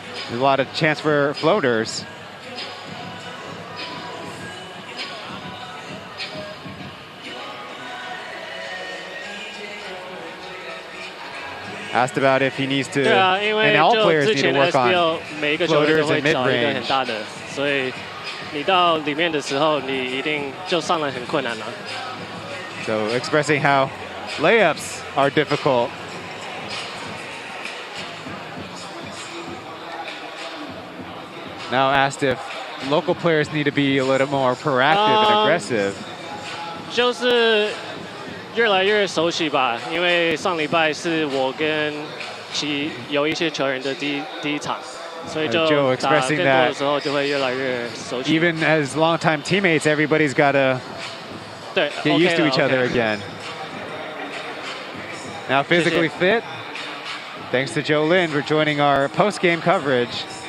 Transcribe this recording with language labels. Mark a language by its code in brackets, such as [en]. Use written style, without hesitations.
[en] There's a lot of chance for floaters. Asked about if he needs to, and all players need to work on floaters and mid-range. [zh] 所以你到里面的时候，你一定就上来很困难了。 [en] So expressing how layups are difficult. Now asked if local players need to be a little more proactive and aggressive. [zh] 就是越来越熟悉吧，因为上礼拜是我跟有一些球员的第一场，所以就打更多的时候就会越来越熟悉。 [en] Even as longtime teammates, everybody's got to get used to each other again. now physically fit. Thanks to Joe Lin for joining our post-game coverage.